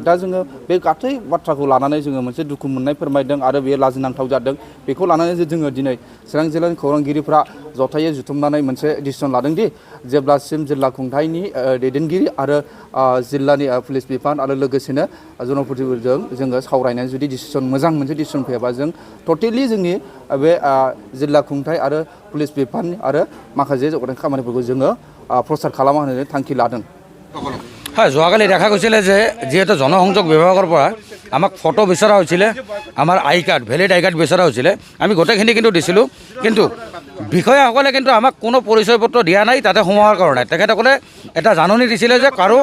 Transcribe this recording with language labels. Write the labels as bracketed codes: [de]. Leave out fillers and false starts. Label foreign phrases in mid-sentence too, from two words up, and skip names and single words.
[brx] दा जोङो बे गासै बाथ्राखौ लानानै जोङो मोनसे दुखु मोननाय फोरमायदों आरो बेयो लाजिनांथाव जादों बेखौ लानानै जोङो दिनै चिरां जिल्लानि खौरांगिरिफ्रा जथायै जुथुमनानै मोनसे डिसिसन लादों दि जेब्लासिम जिल्ला खुंथायनि दैदेनगिरि आरो जिल्लानि पुलिस बिफान आरो लोगोसेनो जनप्रतिनिधिफोरजों जोङो सावरायनानै जुदि डिसिसन मोजां मोनसे डिसिसन फैयाबा जों टटेलि जोंनि बे जिल्ला खुंथाय आरो पुलिस बिफान आरो माखासे जौगानाय खामानिफोरखौ जोङो प्रसार খালামা होननानै थांखি লাদों [as] হয় যোৱাকালি দেখা গৈছিলে যে যিহেতু জনসংযোগ বিভাগৰ পৰা আমাক ফটো বিচৰা হৈছিলে আমাৰ [en] ID card valid ID card [as] বিচৰা হৈছিলে আমি গোটেইখিনি কিন্তু দিছিলোঁ কিন্তু বিষয়াসকলে কিন্তু আমাক কোনো পৰিচয় পত্ৰ দিয়া নাই তাতে সোমোৱাৰ কাৰণে তেখেতসকলে এটা জাননী দিছিলে যে কাৰো